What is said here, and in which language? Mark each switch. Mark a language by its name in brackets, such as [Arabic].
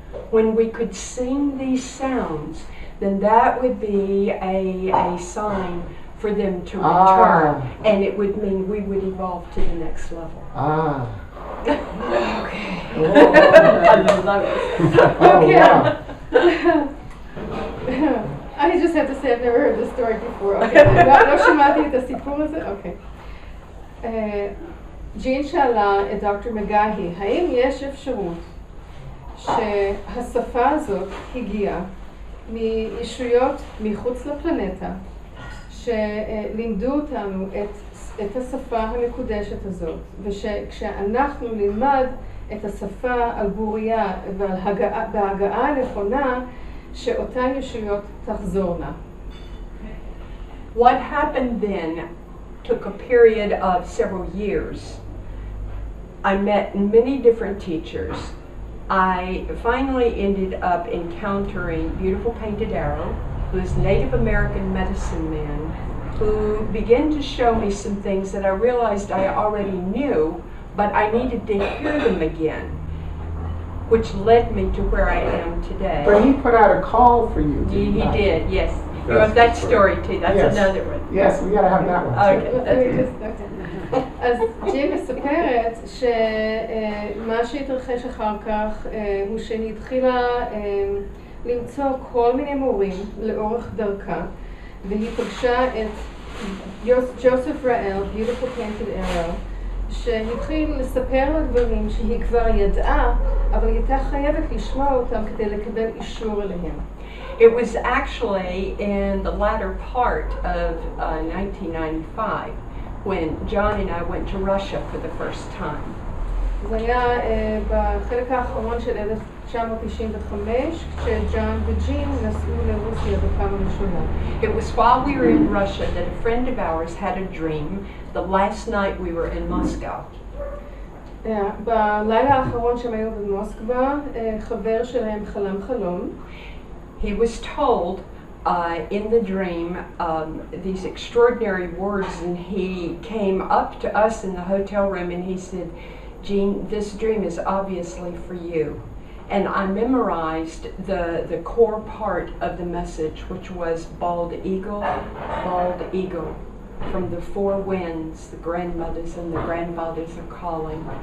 [English] when we could sing these sounds, then that would be a sign for them to return, and it would mean we would evolve to the next level. Okay. I love it. Okay. I just have to say I've never heard this story before. [Hebrew] Okay. לא שמעתי את הסיפור הזה? אוקיי. ג'ין שאלה את דוקטור מגאהי, האם יש אפשרות שהשפה הזאת הגיעה מישויות מחוץ לפלנטה שלימדו אותנו את השפה המקודשת הזאת, ושכשאנחנו נלמד את השפה על בוריה וההגעה הנכונה, שאותן ישויות תחזורנה. [English] What happened then took a period of several years. I met many different teachers. I finally ended up encountering Beautiful Painted Arrow, who is a Native American medicine man, who began to show me some things that I realized I already knew, but I needed to hear them again, which led me to where I am today. But he put out a call for you. He did, yes. You have that story too. That's another one. Yes, we gotta have that one too. Okay. [Hebrew] אז ג'ין מספרת שמה שהתרחש אחר כך הוא שהיא התחילה למצוא כל מיני מורים לאורך דרכה, והיא פגשה את Joseph Rael, Beautiful Painted Arrow, שהתחיל לספר לה דברים שהיא כבר ידעה, אבל היא הייתה חייבת לשמוע אותם כדי לקבל אישור אליהם. [English] It was actually in the latter part of 1995 when John and I went to Russia for the first time. [Hebrew] זה היה בחלק האחרון של 1995, כשג'אן וג'ין נסעו לרוסיה בפעם הראשונה. [English] It was while we were in Russia that a friend of ours had a dream the last night we were in Moscow. [Hebrew] בלילה האחרון שהם היו במוסקבה, חבר שלהם חלם חלום. [English] He was told in the dream these extraordinary words, and he came up to us in the hotel room and he said, Jeanne, this dream is obviously for you. And I memorized the core part of the message, which was bald eagle, from the four winds, the grandmothers and the grandfathers are calling.